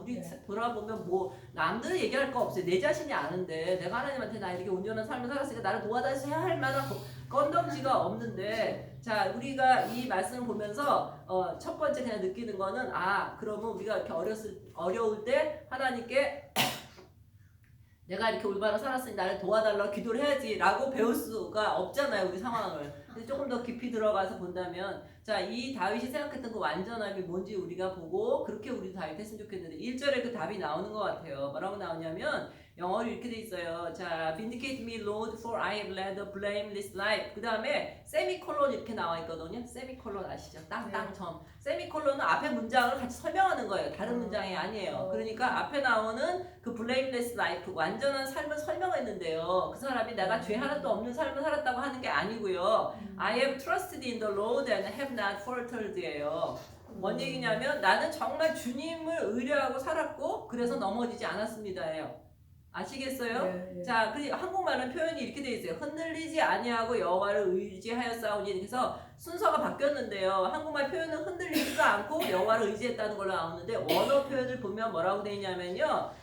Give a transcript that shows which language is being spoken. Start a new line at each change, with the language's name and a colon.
Korean: 우리 돌아보면 뭐 남들 얘기할 거 없어요. 내 자신이 아는데 내가 하나님한테 나 이렇게 온전한 삶을 살았으니까 나를 도와다셔야 할 만한 건덕지가 없는데, 자 우리가 이 말씀을 보면서 첫 번째 그냥 느끼는 거는 그러면 우리가 이렇게 어려울 때 하나님께 내가 이렇게 올바로 살았으니 나를 도와달라고 기도를 해야지라고 배울 수가 없잖아요, 우리 상황을. 근데 조금 더 깊이 들어가서 본다면, 자, 이 다윗이 생각했던 그 완전함이 뭔지 우리가 보고 그렇게 우리도 다윗 했으면 좋겠는데 1절에 그 답이 나오는 것 같아요. 뭐라고 나오냐면 영어로 이렇게 돼 있어요.
English: 자, Vindicate me, Lord, for I have led a blameless life.
Korean: 그 다음에 세미콜론 이렇게 나와 있거든요. 세미콜론 아시죠? 땅땅점. 세미콜론은 앞에 문장을 같이 설명하는 거예요. 다른 문장이 아니에요. 그러니까 앞에 나오는 그 blameless life, 완전한 삶을 설명했는데요. 그 사람이 내가 죄 하나도 없는 삶을 살았다고 하는 게 아니고요.
English: I have trusted in the Lord and have not faltered예요.
Korean: 뭔 얘기냐면 나는 정말 주님을 의뢰하고 살았고 그래서 넘어지지 않았습니다예요. 아시겠어요? 네. 자, 그리고 한국말은 표현이 이렇게 돼 있어요. 흔들리지 아니하고 여호와를 의지하였사오니. 그래서 순서가 바뀌었는데요. 한국말 표현은 흔들리지도 않고 여호와를 의지했다는 걸로 나오는데 원어 표현을 보면 뭐라고 돼 있냐면요.